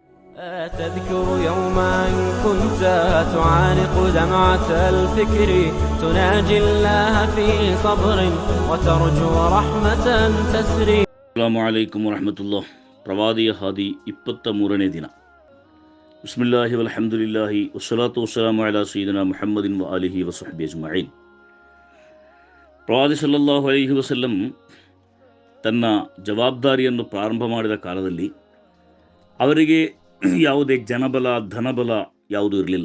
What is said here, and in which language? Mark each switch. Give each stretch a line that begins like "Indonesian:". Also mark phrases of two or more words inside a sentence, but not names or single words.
Arabic: تذكر يوما كنت تعانق دمعة الفكر تناجي الله في صبر وترجو رحمة تسري. السلام عليكم ورحمة الله.
Kannada: ಪ್ರವಾದಿಯ ಹಾದಿ 23ನೇ ದಿನ.
Arabic: بسم الله والحمد لله والصلاة والسلام على سيدنا محمد و آله و صحبه أجمعين.
Kannada: ಪ್ರವಾದಿ
Arabic: صلى الله عليه وسلم
Kannada: ತನ್ನ ಜವಾಬ್ದಾರಿಯನ್ನು ಪ್ರಾರಂಭ ಮಾಡಿದ ಕಾಲದಲ್ಲಿ ಅವರಿಗೆ ಯಾವುದೇ ಜನಬಲ ಧನಬಲ ಯಾವುದೂ ಇರಲಿಲ್ಲ.